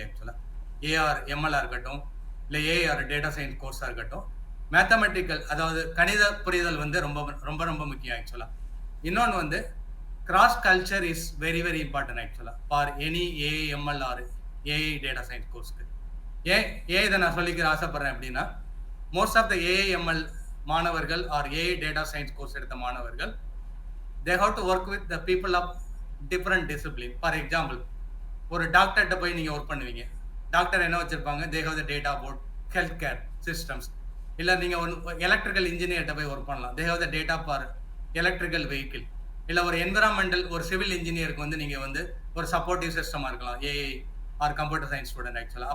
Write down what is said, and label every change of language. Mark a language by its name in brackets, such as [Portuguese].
[Tamil] ஆக்சுவலாக AR MLR இருக்கட்டும், இல்லை ஏஆர் டேட்டா சயின்ஸ் கோர்ஸாக இருக்கட்டும், மேத்தமெட்டிக்கல் அதாவது கணித புரிதல் வந்து ரொம்ப ரொம்ப ரொம்ப முக்கியம் ஆக்சுவலாக. இன்னொன்று வந்து [English] Cross culture is very very important ஆக்சுவலாக for any AI ML or AI data science கோர்ஸ்க்கு. [Tamil] ஏன் இதை நான் சொல்லிக்கிற ஆசைப்படுறேன் அப்படின்னா மோஸ்ட் ஆஃப் த ஏஐஎம்எல் மாணவர்கள் R AI data science course எடுத்த மாணவர்கள் [English] they have to work with the people of different discipline. For example, [Tamil] ஒரு டாக்டர்கிட்ட போய் நீங்கள் ஒர்க் பண்ணுவீங்க. டாக்டர் என்ன வச்சுருப்பாங்க, [English] They have the data about health care systems. [Tamil] இல்லை நீங்கள் ஒரு எலக்ட்ரிக்கல் இன்ஜினியர்கிட்ட போய் ஒர்க் பண்ணலாம், [English] They have the data for electrical vehicle. [Tamil] இல்லை ஒரு என்விரான்மெண்டல் ஒரு சிவில் இன்ஜினியருக்கு வந்து நீங்கள் வந்து ஒரு சப்போர்ட்டிவ் சிஸ்டமாக இருக்கலாம், [English] AI or computer science student ஆக்சுவலாக.